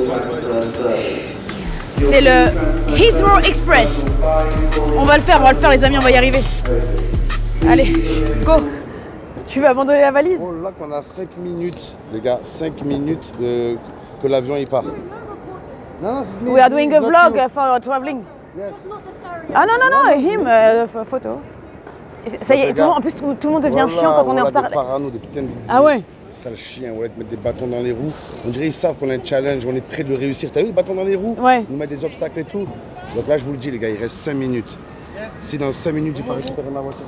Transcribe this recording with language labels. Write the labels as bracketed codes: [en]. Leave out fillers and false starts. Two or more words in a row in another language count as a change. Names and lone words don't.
[fr] C'est le Heathrow Express. On va le faire les amis, on va y arriver. Allez, go. Tu veux abandonner la valise? Oh là qu'on a 5 minutes, les gars, 5 minutes que l'avion il part. Non, [en] We are doing a vlog for traveling. Yes. [fr] Ah non, non, non, him, photo. Ça y est, en plus tout le monde devient chiant quand on est en retard. Des parano, des putains de... Ah ouais? Sale chien, ouais, te mettre des bâtons dans les roues. On dirait ils savent qu'on a un challenge, on est prêt de le réussir. T'as vu les bâtons dans les roues? Ouais. Nous mettre des obstacles et tout. Donc là, je vous le dis, les gars, il reste 5 minutes. Si dans 5 minutes, j'ai pas récupéré ma voiture.